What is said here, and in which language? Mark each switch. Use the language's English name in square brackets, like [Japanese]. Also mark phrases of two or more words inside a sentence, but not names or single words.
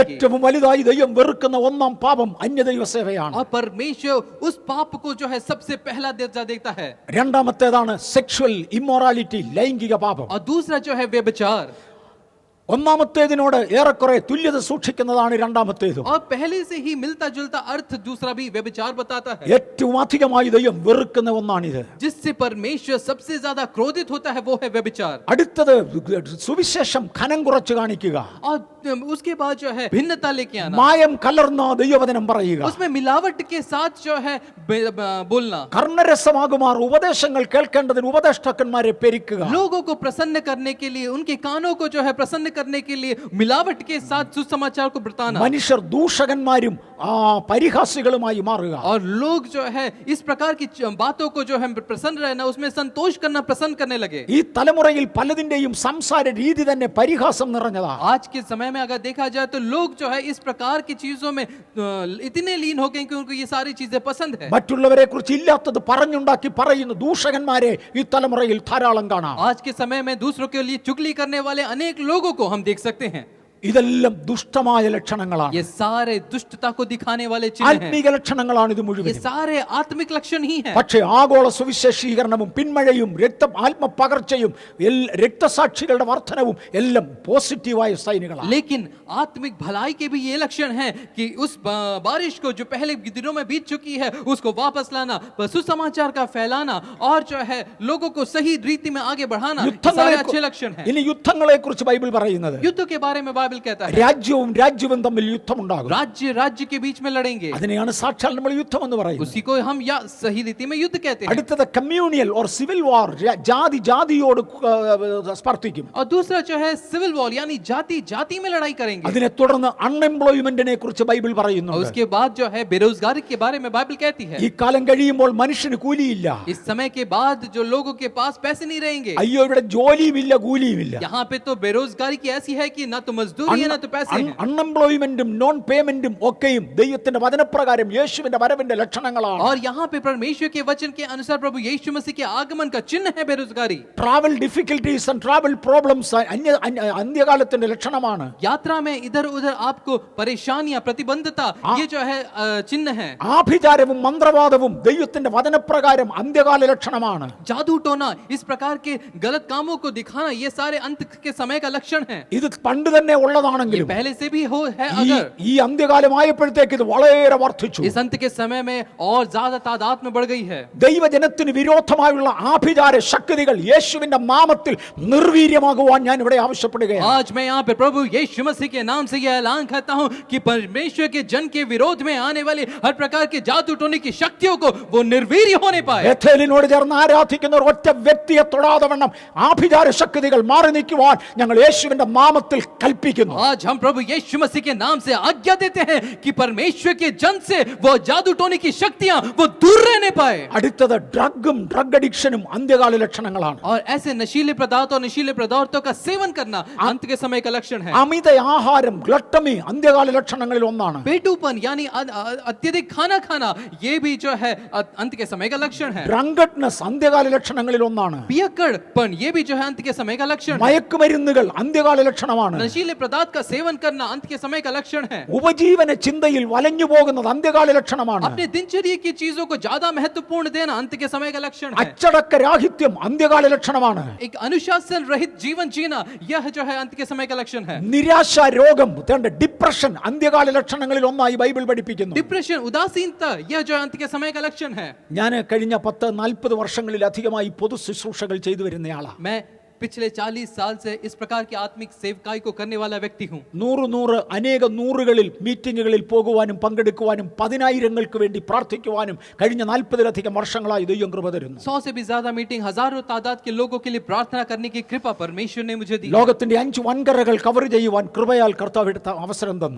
[Malayalam] ഏറ്റവും വലുതായി ദൈവം വെറുക്കുന്ന ഒന്നാം പാപം അന്യദൈവ സേവയാണ്. [Hindi] और परमेश्वर उस पाप को जो है सबसे पहला दर्जा देता है. [Malayalam] രണ്ടാമത്തേതാണ് [English] sexual immorality, [Malayalam] ലൈംഗിക പാപം. [Hindi] और दूसरा जो है व्यभिचार. [Malayalam] ഒന്നാമത്തേതിനോട് ഏറെക്കുറെ തുല്യത സൂക്ഷിക്കുന്നതാണ് രണ്ടാമത്തേത്. [Hindi] और पहले से ही मिलता जुलता अर्थ दूसरा भी व्यभिचार बताता है. [Malayalam] ഏറ്റവും അധികമായി ദൈവം വെറുക്കുന്ന ഒന്നാണിത്. [Hindi] जिससे परमेश्वर सबसे ज्यादा क्रोधित होता है वो है व्यभिचार. [Malayalam] അടുത്തത് സുവിശേഷം ഖനം കുറച്ച് കാണിക്കുക. [Hindi] और उसके बाद जो है भिन्नता लेके आना, [Malayalam] മായം കലർന്ന ദൈവവചനം പറയുക. [Hindi] उसमें मिलावट के साथ जो है बोलना, [Malayalam] കർണരസമാകുമാർ ഉപദേശങ്ങൾ കേൾക്കേണ്ടതിന് ഉപദേഷ്ടാക്കന്മാരെ പെരുക്കുക. [Hindi] लोगों को प्रसन्न करने के लिए उनके कानों को जो है प्रसन्न करने के लिए मिलावट के साथ सुसमाचार को बताना. [Malayalam] മനുഷ്യർ ദൂഷകന്മാരും പരിഹാസികളുമായി മാറുക. [Hindi] और लोग जो है इस प्रकार की बातों को जो है प्रसन्न रहना, उसमें संतोष करना, प्रसन्न करने लगे. [Malayalam] ഈ തലമുറയിൽ പലതിന്റെയും സംസാര രീതി തന്നെ പരിഹാസം നിറഞ്ഞതാ. [Hindi] आज के समय में अगर देखा जाए तो लोग जो है इस प्रकार की चीजों में इतने लीन हो गए कि उनको ये सारी चीजें पसंद है. [Malayalam] മറ്റുള്ളവരെ കുറിച്ച് ഇല്ലാത്തത് പറഞ്ഞുണ്ടാക്കി പറയുന്ന ദൂഷകന്മാരെ ഈ തലമുറയിൽ ധാരാളം കാണാം. [Hindi] आज के समय में दूसरों के लिए चुगली करने वाले अनेक लोगों को हम देख सकते हैं. [Malayalam] ഇതെല്ലാം ദുഷ്ടമായ ലക്ഷണങ്ങളാണ്. [Hindi] ये सारे दुष्टता को दिखाने वाले चिन्ह हैं. [Malayalam] ആത്മീക ലക്ഷണങ്ങളാണ് ഇത് [Hindi] ये [Malayalam] മുഴുവൻ. [Hindi] सारे आत्मिक लक्षण ही हैं. [Malayalam] പക്ഷേ ആഗോള സുവിശേഷീകരണവും പിന്മഴയും ആത്മപകർച്ചയും രക്തസാക്ഷികളുടെ വർധനവും എല്ലാം പോസിറ്റീവായ സൈനുകളാണ്. [Hindi] लेकिन आत्मिक भलाई के भी ये लक्षण हैं कि उस बारिश को जो पहले दिनों में बीत चुकी है उसको वापस लाना, सुसमाचार का फैलाना और जो है लोगों को सही रीति में आगे बढ़ाना, ये सारे अच्छे लक्षण हैं. [Malayalam] ഇനി യുദ്ധങ്ങളെ കുറിച്ച് ബൈബിൾ പറയുന്നത് [Hindi] युद्ध के बारे में बाइबल बाइबल कहता है। [Malayalam] രാജ്യവും രാജ്യവും തമ്മിൽ യുദ്ധമുണ്ടാകും. [Hindi] राज्य राज्य के बीच में लड़ेंगे, [Malayalam] അതിനെയാണ് സാക്ഷാൽ നമ്മൾ യുദ്ധം എന്ന് പറയുന്നത്. [Hindi] उसी को हम या सही रीति में युद्ध कहते हैं। [Malayalam] അടുത്തത് [English] communal or civil war, [Malayalam] ജാതി ജാതിയോട് സ്പർദ്ധിക്കും. [Hindi] और दूसरा जो है [English] civil war, [Hindi] यानी जाति जाति में लड़ाई करेंगे। [Malayalam] അതിനെ തുടർന്ന് അൺഎംപ്ലോയ്മെന്റിനെ കുറിച്ച് ബൈബിൾ [Hindi] और [Malayalam] പറയുന്നുണ്ട്. [Hindi] उसके बाद जो है बेरोजगारी के बारे में बाइबल कहती है। [Malayalam] ഈ കാലം കഴിയുമ്പോൾ മനുഷ്യന് കൂലിയില്ല. [Hindi] इस समय के बाद जो लोगों के पास पैसे नहीं रहेंगे। [Malayalam] അയ്യോ ഇവിടെ ജോലിയുമില്ല കൂലിയുമില്ല. [Hindi] यहाँ पे तो बेरोजगारी की ऐसी है कि ना तो मजदूरी है ना तो पैसे हैं। [English] unemployment non payment [Malayalam] ഒക്കെയും ദൈവത്തിന്റെ വചനപ്രകാരം യേശുവിന്റെ വരവിന്റെ ലക്ഷണങ്ങളാണ്. [Hindi] और यहाँ पे परमेश्वर के वचन के अनुसार प्रभु यीशु मसीह के आगमन का चिन्ह है बेरोजगारी। [English] travel difficulties and travel problems [Malayalam] അന്ത്യകാലത്തിന്റെ ലക്ഷണമാണ്. [Hindi] यात्रा में इधर उधर आपको परेशानियां, प्रतिबंधता, ये जो है चिन्ह है। [Malayalam] ആഭിചാരവും മന്ത്രവാദവും ദൈവത്തിന്റെ വചനപ്രകാരം അന്ത്യകാല ലക്ഷണമാണ്. [Hindi] जादू टोना, इस प्रकार के गलत कामों को दिखाना, ये सारे अंत के समय का लक्षण है। [Malayalam] ഇത് പണ്ട് തന്നെ [Hindi] ये [Malayalam] ഉള്ളതാണെങ്കിലും [Hindi] पहले से भी हो है। [Malayalam] ഈ [Hindi] अगर [Malayalam] ഈ അന്ത്യകാലമായപ്പോഴത്തേക്ക് ഇത് വളരെ വർദ്ധിച്ചു. [Hindi] इस अंत के समय में और ज्यादा तादाद में बढ़ गई है। [Malayalam] ദൈവജനത്തിന് വിരോധമായുള്ള ആഭിചാര ശക്തികൾ യേശുവിന്റെ നാമത്തിൽ നിർവീര്യമാകുവാൻ ഞാൻ ഇവിടെ ആവശ്യപ്പെടുകയാണ്. [Hindi] आज मैं यहाँ पे प्रभु यीशु मसीह के नाम से यह ऐलान करता हूँ कि परमेश्वर के जन के विरोध में आने वाली हर प्रकार के जादू टोने की शक्तियों को वो निर्वीर्य होने पाए। [Malayalam] ബേഥേലിനോട് ചേർന്ന് ആരാധിക്കുന്ന ഒറ്റ വ്യക്തിയെ തൊടാതെ വണ്ണം ആഭിചാര ശക്തികൾ മാറി നിൽക്കുവാൻ ഞങ്ങൾ യേശുവിന്റെ നാമത്തിൽ കൽപ്പിക്കുന്നു. [Hindi] आज हम प्रभु यीशु मसीह के नाम से आज्ञा देते हैं कि परमेश्वर के जन से वो जादू टोने की शक्तियां वो दूर रहने पाए। [Malayalam] അടുത്തത് ഡ്രഗും [English] drug addiction [Malayalam] അന്ത്യകാല ലക്ഷണങ്ങളാണ്. [Hindi] और ऐसे नशीले पदार्थ और नशीले पदार्थों का सेवन करना अंत के समय का लक्षण है। [Malayalam] അമിത ആഹാരം ഗ്ലട്ടമി അന്ത്യകാല ലക്ഷണങ്ങളിൽ ഒന്നാണ്. [Hindi] पेटूपन यानी अत्यधिक खाना खाना, ये भी जो है अंत के समय का लक्षण है। [Malayalam] ഡ്രങ്കഡ്നെസ് അന്ത്യകാല ലക്ഷണങ്ങളിൽ ഒന്നാണ്. [Hindi] पियक्कड़पन, ये भी जो है अंत के समय का लक्षण है। [Malayalam] മയക്കുമരുന്നുകൾ അന്ത്യകാല ലക്ഷണമാണ്. [Hindi] नशीले पदार्थ का सेवन करना अंत के समय का लक्षण है। [Malayalam] ഉപജീവന ചിന്തയിൽ വലഞ്ഞു പോകുന്നത് അന്ത്യകാല ലക്ഷണമാണ്. [Hindi] अपने दिनचर्या की चीजों को ज्यादा महत्वपूर्ण देना अंत के समय का लक्षण है। [Malayalam] അച്ചടക്ക രാഹിത്യം അന്ത്യകാല ലക്ഷണമാണ്. [Hindi] एक अनुशासन रहित जीवन जीना, यह जो है अंत के समय का लक्षण है। [Malayalam] നിരാശ രോഗം, ഡിപ്രഷൻ അന്ത്യകാല ലക്ഷണങ്ങളിൽ ഒന്നായി ബൈബിൾ പഠിപ്പിക്കുന്നു. [Hindi] डिप्रेशन, उदासीनता, यह जो अंत के समय का लक्षण है। [Malayalam] ഞാൻ കഴിഞ്ഞ 10-40 വർഷങ്ങളിലധികമായി പൊതു ശുശ്രൂഷകൾ ചെയ്തു വരുന്നയാളാണ്. [Hindi] मैं पिछले 40 साल से इस प्रकार की आत्मिक सेवकाई को करने वाला व्यक्ति हूँ। [Malayalam] അനേക നൂറുകളിൽ മീറ്റിങ്ങുകളിൽ പോകുവാനും പങ്കെടുക്കുവാനും പതിനായിരങ്ങൾക്ക് വേണ്ടി പ്രാർത്ഥിക്കുവാനും കഴിഞ്ഞ 40-ലധികം വർഷങ്ങളായി ദൈവം കൃപ തരുന്നു. [Hindi] 100 से भी ज्यादा मीटिंग, हजारों तादाद के लोगों के लिए प्रार्थना करने की कृपा परमेश्वर ने मुझे दी। [Malayalam] ലോകത്തിന്റെ 5 വൻകരകൾ കവർ ചെയ്യുവാൻ കൃപയാൽ കർത്താവ് എടുത്ത അവസരം തന്നു.